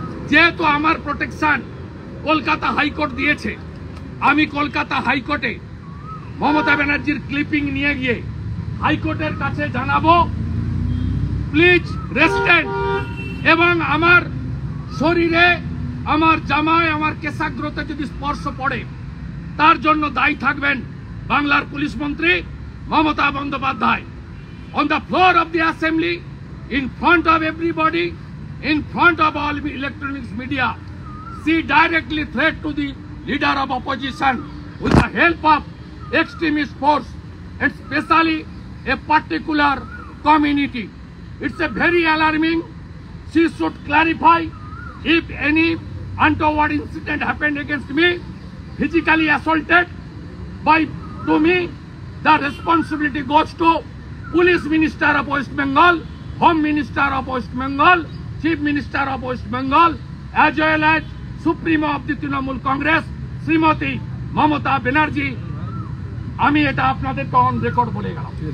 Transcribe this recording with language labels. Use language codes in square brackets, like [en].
[bn] যেহেতু আমার protection Kolkata high court দিয়েছে, আমি কলকাতা হাইকোর্টে মমতা ব্যানার্জির ক্লিপিং নিয়ে গিয়ে হাইকোর্টের কাছে জানাবো [en] please restraint, [bn] এবং আমার শরীরে আমার জামায় আমার কেশাগ্রতে যদি স্পর্শ পড়ে তার জন্য দায়ী থাকবেন বাংলার পুলিশ মন্ত্রী Mamata Bandyopadhyay. [en] On the floor of the assembly, in front of everybody, in front of all electronics media, she directly threat to the leader of opposition with the help of extremist force, and especially a particular community. It's a very alarming. She should clarify if any untoward incident happened against me, physically assaulted to me, the responsibility goes to Police Minister of West Bengal, Home Minister of West Bengal, Chief Minister of West Bengal, as well as Supremo of the Trinamool Congress, Srimati Mamata Banerjee। [bn] আমি এটা আপনাদেরকে on record বলে গেলাম।